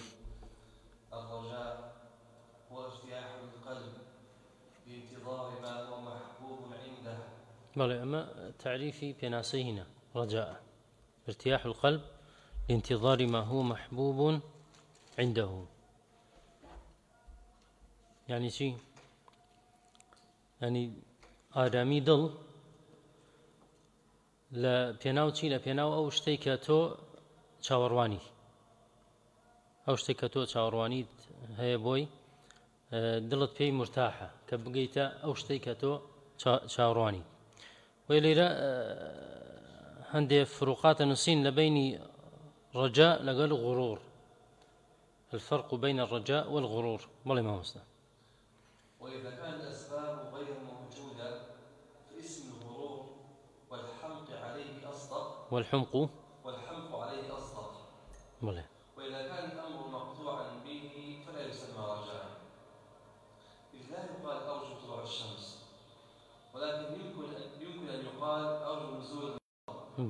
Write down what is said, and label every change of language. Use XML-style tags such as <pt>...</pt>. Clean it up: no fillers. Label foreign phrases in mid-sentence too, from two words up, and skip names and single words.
<ar>الرجاء هو ارتياح القلب بانتظار ما هو محبوب عنده. بلى، أما تعريفي بناسي هنا رجاء ارتياح القلب لانتظار ما هو محبوب عنده. يعني شيء، يعني</ar> <ckb>آرامی دڵ لە پێناو چی؟ لە پێناو ئەو شتەی کە تۆ چاوەڕوانی، ئەو شتێک کە تۆ چاوەڕوانیت هەیە بۆی دڵت پێی مرتاحە کە بگەیتە ئەو شتەی کە تۆ چاوەڕوانی. وی لێرە هەندێک فروقاتە نووسین لە بینی رجاء لەگەڵ غرور.</ckb> <ar>الفرق بين الرجاء والغرور.</ar> <ckb>بەڵێ مامۆستا.</ckb> <ar>وإذا كان الأسباب غير موجودة فاسم الغرور والحمق عليه أصدق. والحمق عليه أصدق. بلى. وإذا كان الأمر مقطوعا به فلا يسمى رجاء. إذ لا يقال أرجو طلوع الشمس، ولكن يمكن أن يقال أرجو نزول القمر.</ar>